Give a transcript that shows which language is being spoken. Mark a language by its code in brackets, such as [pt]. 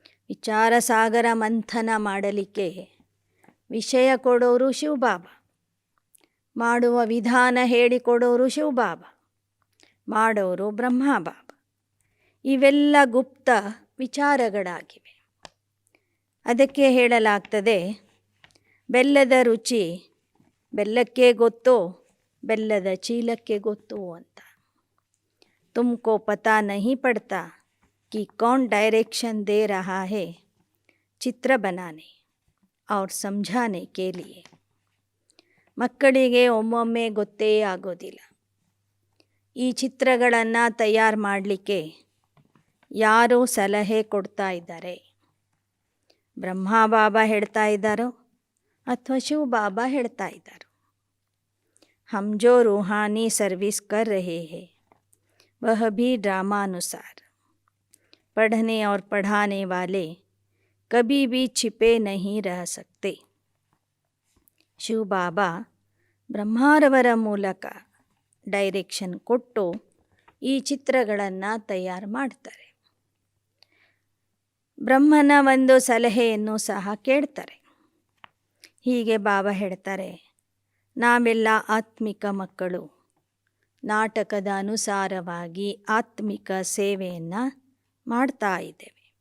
[kn] ವಿಚಾರ ಸಾಗರ ಮಂಥನ ಮಾಡಲಿಕ್ಕೆ ವಿಷಯ ಕೊಡೋರು ಶಿವಬಾಬಾ, ಮಾಡುವ ವಿಧಾನ ಹೇಳಿಕೊಡೋರು ಶಿವಬಾಬಾ, ಮಾಡೋರು ಬ್ರಹ್ಮಬಾಬಾ. ಇವೆಲ್ಲ ಗುಪ್ತ ವಿಚಾರಗಳಾಗಿವೆ. ಅದಕ್ಕೆ ಹೇಳಲಾಗ್ತದೆ, ಬೆಲ್ಲದ ರುಚಿ ಬೆಲ್ಲಕ್ಕೆ ಗೊತ್ತೋ, ಬೆಲ್ಲದ ಚೀಲಕ್ಕೆ ಗೊತ್ತೋ ಅಂತ. [hi] ತುಮಕೋ ಪತಾ ನಹೀ ಪಡ್ತಾ कि कौन डायरेक्शन दे रहा है ಚಿತ್ರ बनाने और समझाने के लिए. [kn] ಮಕ್ಕಳಿಗೆ ಒಮ್ಮೊಮ್ಮೆ ಗೊತ್ತೇ ಆಗೋದಿಲ್ಲ. ಈ ಚಿತ್ರಗಳನ್ನು ತಯಾರು ಮಾಡಲಿಕ್ಕೆ ಯಾರು ಸಲಹೆ ಕೊಡ್ತಾ ಇದ್ದಾರೆ? ಬ್ರಹ್ಮಬಾಬಾ ಹೇಳ್ತಾ ಇದ್ದಾರೋ ಅಥವಾ ಶಿವಬಾಬಾ ಹೇಳ್ತಾ ಇದ್ದಾರೋ? [hi] ಹಮ್ ಜೋ ರೂಹಾನಿ ಸರ್ವಿಸ್ ಕರ್ ರಹೆ ಹೈ ವಹ ಭಿ ಡ್ರಾಮಾನುಸಾರ. पढ़ने और पढ़ाने वाले कभी भी छिपे नहीं रह सकते. [kn] ಶಿವಬಾಬಾ ಬ್ರಹ್ಮರವರ ಮೂಲಕ ಡೈರೆಕ್ಷನ್ ಕೊಟ್ಟು ಈ ಚಿತ್ರಗಳನ್ನು ತಯಾರು ಮಾಡ್ತಾರೆ. ಬ್ರಹ್ಮನ ಒಂದು ಸಲಹೆಯನ್ನು ಸಹ ಕೇಳ್ತಾರೆ. ಹೀಗೆ ಬಾಬಾ ಹೇಳ್ತಾರೆ, ನಾವೆಲ್ಲ ಆತ್ಮಿಕ ಮಕ್ಕಳು ನಾಟಕದ ಅನುಸಾರವಾಗಿ ಆತ್ಮಿಕ ಸೇವೆಯನ್ನು ಮಾಡ್ತಾ ಇದ್ದೇವೆ.